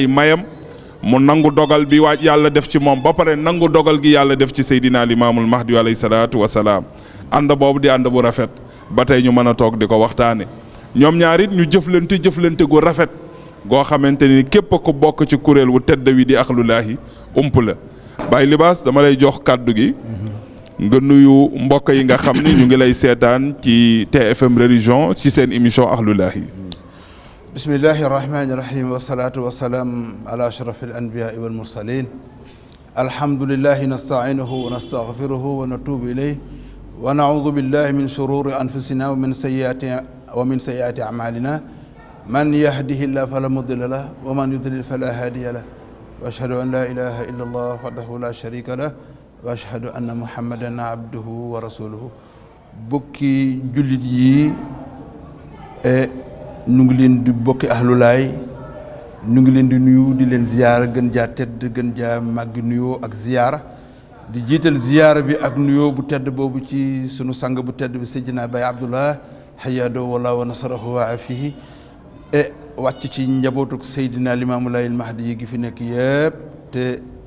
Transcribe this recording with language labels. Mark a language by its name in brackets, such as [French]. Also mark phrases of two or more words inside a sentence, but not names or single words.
[Wolof] mayam mu nangu dogal bi waaj yàlla def ci moom ba pare nangu dogal gi yàlla def ci Seydina Limaamul Mahdi [Arabic] عليه الصلاة والسلام [Wolof] ànd boobu di ànd bu rafet ba tey ñu mën a toog di ko waxtaane ñoom ñaar it ñu jëflante gu rafet goo xamante ni képp ku bokk ci kuréel wu tedd wi di Akhlulaahi ump la Baye Libaas dama lay jox kàddu gi nga nuyu mbokk yi nga xam ni ñu ngi lay seetaan ci TFM religion ci seen émission Akhlulaahi [Arabic] بسم الله الرحمن الرحيم والصلاة والسلام على أشرف الأنبياء والمرسلين الحمد لله نستعينه ونستغفره ونتوب إليه ونعوذ بالله من شرور أنفسنا ومن سيئات أعمالنا من يهده الله فلا مضل له ومن يضلل فلا هادي له وأشهد أن لا إله إلا الله وحده لا شريك له وأشهد أن محمدا عبده ورسوله [Wolof] bokki jullit yi nu ngi leen di bokki Akhlulaay nu ngi leen di nuyu di leen ziyaara gën jaa tedd gën jaa màggi nuyoo ak ziyaara di jiital ziyaara bi ak nuyoo bu tedd boobu ci sunu sang bu tedd bi Seydina Baye Abdullah xayaadoo wala [Arabic] ونصره وعافاه [Wolof] e wàcc ci njabootuk Seydina Limaamu Laayil Mahdi yi gi fi nekk yëpp te